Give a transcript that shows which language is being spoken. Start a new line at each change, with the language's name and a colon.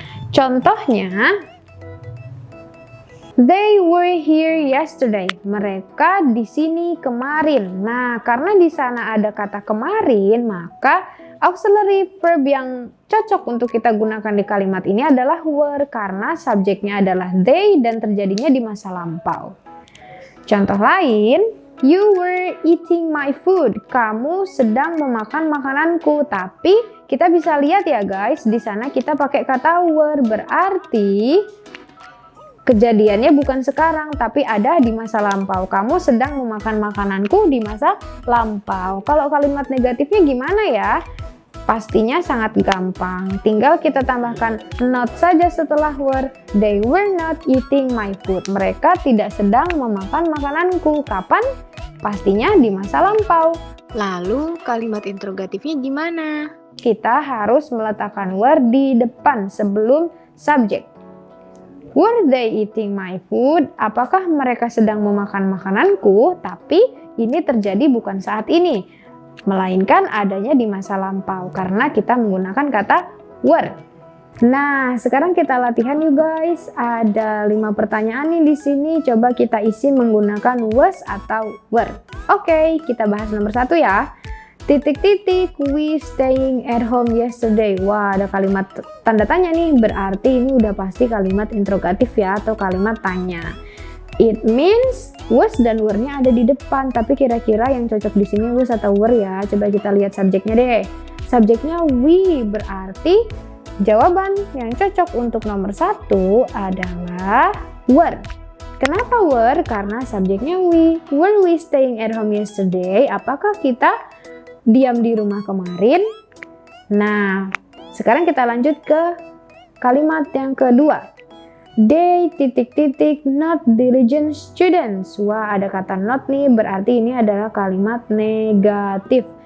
Indonesian: Contohnya,
English: they were here yesterday.
Indonesian: Mereka di sini kemarin. Nah, karena di sana ada kata kemarin, maka auxiliary verb yang cocok untuk kita gunakan di kalimat ini adalah were karena subjeknya adalah they dan terjadinya di masa lampau. Contoh lain,
English: you were eating my food.
Indonesian: Kamu sedang memakan makananku. Tapi kita bisa lihat ya guys, di sana kita pakai kata were, berarti kejadiannya bukan sekarang, tapi ada di masa lampau. Kamu sedang memakan makananku di masa lampau. Kalau kalimat negatifnya gimana ya? Pastinya sangat gampang. Tinggal kita tambahkan not saja setelah were.
English: They were not eating my food.
Indonesian: Mereka tidak sedang memakan makananku. Kapan? Pastinya di masa lampau. Lalu kalimat interrogatifnya gimana? Kita harus meletakkan were di depan sebelum subjek.
English: Were they eating my food?
Indonesian: Apakah mereka sedang memakan makananku? Tapi ini terjadi bukan saat ini, melainkan adanya di masa lampau karena kita menggunakan kata were. Nah, sekarang kita latihan yuk guys. Ada 5 pertanyaan nih di sini. Coba kita isi menggunakan was atau were. Oke, kita bahas nomor 1 ya. Titik-titik,
English: we staying at home yesterday.
Indonesian: Wah, ada kalimat tanda tanya nih. Berarti ini udah pasti kalimat interrogatif ya, atau kalimat tanya.
English: It means
Indonesian: was dan were-nya ada di depan. Tapi kira-kira yang cocok di sini was atau were ya? Coba kita lihat subjeknya deh. Subjeknya we, berarti jawaban yang cocok untuk nomor 1 adalah were. Kenapa were? Karena subjeknya we.
English: Were we staying at home yesterday?
Indonesian: Apakah kita diam di rumah kemarin? Nah, sekarang kita lanjut ke kalimat yang kedua.
English: They
Indonesian: titik-titik
English: not diligent students.
Indonesian: Wah, ada kata not nih, berarti ini adalah kalimat negatif.